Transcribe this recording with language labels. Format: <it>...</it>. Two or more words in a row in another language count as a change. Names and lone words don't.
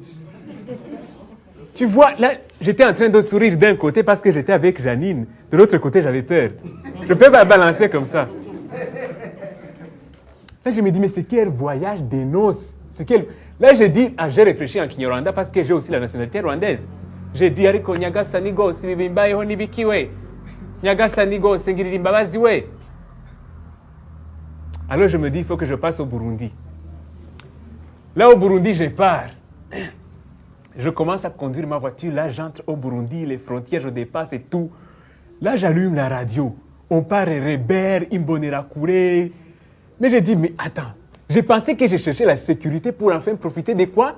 <fr>Tu vois, là, j'étais en train de sourire d'un côté parce que j'étais avec Janine. De l'autre côté, j'avais peur. Je peux pas balancer comme ça. Là, je me dis, mais c'est quel voyage des noces? Là, j'ai dit, j'ai réfléchi en Kinyarwanda parce que j'ai aussi la nationalité rwandaise. J'ai dit,</fr> <rw>ariko nyagasani gose ibimbayeho nibikiwe. Nyagasani gose ngirira imbabazi we.</rw> <fr>Alors, je me dis, il faut que je passe au Burundi. Là, au Burundi, je pars. Je commence à conduire ma voiture. Là, j'entre au Burundi, les frontières, je dépasse et tout. Là, j'allume la radio. On part Rebert, Imbonerakure. Mais j'ai dit, mais attends, j'ai pensé que j'ai cherché la sécurité pour enfin profiter de quoi?</fr>